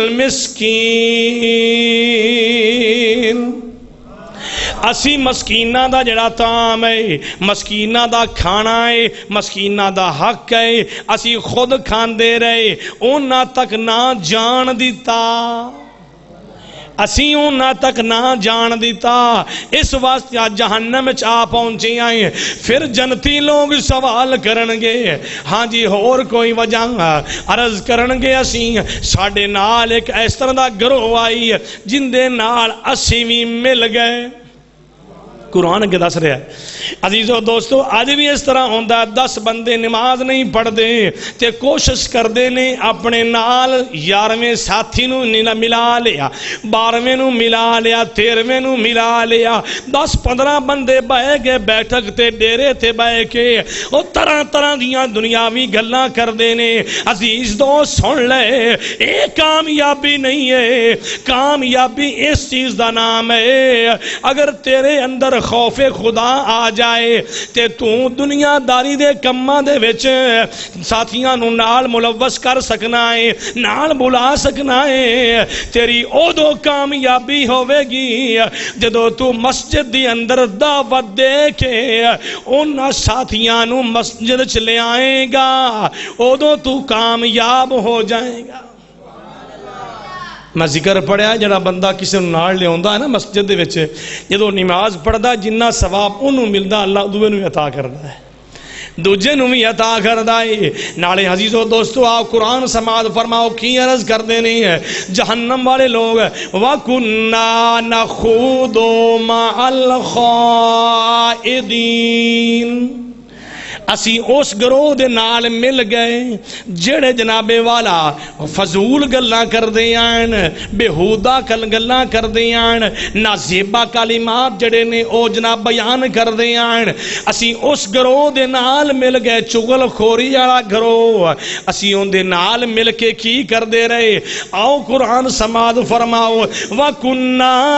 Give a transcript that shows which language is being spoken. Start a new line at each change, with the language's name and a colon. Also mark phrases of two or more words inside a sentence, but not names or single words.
Punjabi: الْمِسْكِينَ اسی مسکینہ دا جڑا طعام ہے مسکینہ دا کھانا ہے مسکینہ دا حق ہے اسی خود کھاندے رہے اونا تک نہ جان دیتا اسی اونا تک نہ جان دیتا اس واسطے جہنم وچ آ پہنچے آئے پھر جنتی لوگ سوال کرنگے ہاں جی اور کوئی وجہ عرض کرنگے اسی ساڑے نال ایک اس طرح دا گروہ آئی جن دے نال اسی بھی مل گئے قرآن کے دس رہا ہے عزیزو دوستو آج بھی اس طرح ہوندہ ہے 10 بندے نماز نہیں پڑھ دے تے کوشش کر دے نے اپنے نال 11ویں ساتھی نو ملا لیا 12ویں نو ملا لیا 13ویں نو ملا لیا 10-15 بندے بائے گے بیٹھک تے ڈیرے تے بائے کے وہ طرح طرح دیاں دنیاوی گلاں کر دے نے عزیز دوست سن لے اے کامیابی نہیں ہے کامیابی اس چیز دا نام ہے اگر تیرے اندر خوف خدا آ جائے تے تو دنیا داری دے کماں دے وچ ساتھیاں نو نال ملوث کر سکنا ہے نال بلا سکنا ہے تیری او دو کامیابی ہوے گی جدو تو مسجد دی اندر دعوت دے کے انہاں ساتھیاں نو مسجد چ لے آئے گا او دو تو کامیاب ہو جائے گا میں ذکر پڑھیا جڑا بندہ کسی نال لے ہوندا ہے نا مسجد دے وچ جدوں نماز پڑھدا جنہ ثواب اونوں ملدا اللہ دوے نوں عطا کردا ہے دوجے نوں بھی عطا کردا ہے نالے عزیزو دوستو آپ قرآن سماعت فرماؤ کی عرض کر دینے ہیں جہنم والے لوگ
Arabic: وَكُنَّا نَخُوضُ مَعَ
Punjabi: الْخَائِضِينَ اسی اس گروہ دے نال مل گئے جڑے جناب والا فضول گلاں کر دیاں بےہودہ گلاں کر دیاں نازیبا کلمات جڑے نے او جناب بیان کر دیاں اسی اس گروہ دے نال مل گئے چغل خوری والا گروہ اسی اون دے نال مل کے کی کر دے رہے آؤ قرآن سماعت فرماؤ وَكُنَّا